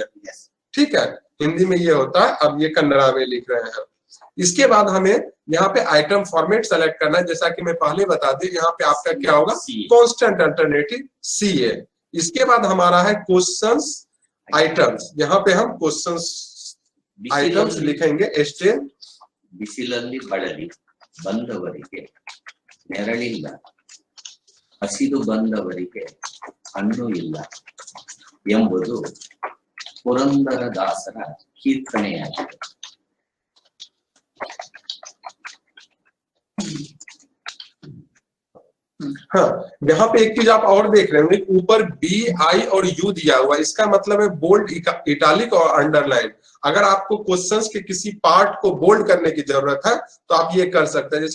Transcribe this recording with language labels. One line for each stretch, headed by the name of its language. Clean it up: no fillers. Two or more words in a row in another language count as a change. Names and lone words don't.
Hindi: ठीक है, हिंदी में ये होता है, अब ये कन्नड़ा में लिख रहे हैं। इसके बाद हमें यहाँ पे
English: item format select
Hindi: करना है, जैसा कि मैं पहले बता दी, यहाँ पे आपका क्या होगा,
English: constant alternative CA.
Hindi: इसके बाद हमारा है
English: questions items,
Hindi: यहाँ पे हम
English: questions items
Hindi: लिखेंगे। स्टेन
Kannada: ಬಿಸಿಲಲ್ಲಿ ಬಳಲಿ ಬಂದವರಿಗೆ ನೆರಳಿಲ್ಲ, ಹಸಿದು ಬಂದವರಿಗೆ ಹಣ್ಣು ಇಲ್ಲ ಎಂಬುದು ಪುರಂದರದಾಸರ ಕೀರ್ತನೆಯಾಗಿದೆ।
Hindi: हाँ, यहाँ पे एक चीज आप और देख रहे होंगे, ऊपर BI और U दिया हुआ, इसका मतलब है
English: bold, italic
Hindi: और अंडरलाइन। अगर आपको क्वेश्चंस के किसी पार्ट को बोल्ड करने की जरूरत है तो आप ये कर सकते हैं।